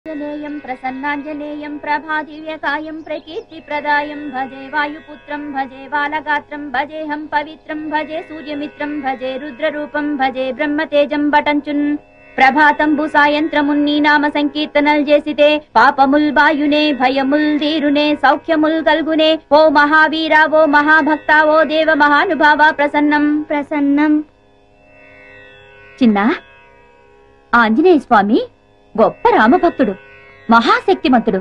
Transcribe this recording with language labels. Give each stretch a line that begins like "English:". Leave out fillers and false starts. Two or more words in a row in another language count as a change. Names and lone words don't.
Sanskrit: जनेयं प्रसन्नाञ्जनेयं प्रभादिव्यकायं प्रकीर्तिप्रदायं भजे वायुपुत्रं भजे बालगात्रं भजेऽहं पवित्रं भजे सूर्यमित्रं भजे रुद्ररूपं भजे ब्रह्मतेजं
Telugu: बटञ्चुन् ప్రభాతంబు సాయంత్రమున్ని నామ సంకీర్తనల్ చేసితే పాపముల్ బాయునే భయముల్ దీరునే సౌఖ్యముల్ గల్గునే ఓ మహావీర ఓ మహాభక్త ఓ దేవ మహానుభావ ప్రసన్నం ప్రసన్నం. చిన్న ఆంజనేయ స్వామి గొప్ప రామభక్తుడు, మహాశక్తిమంతుడు.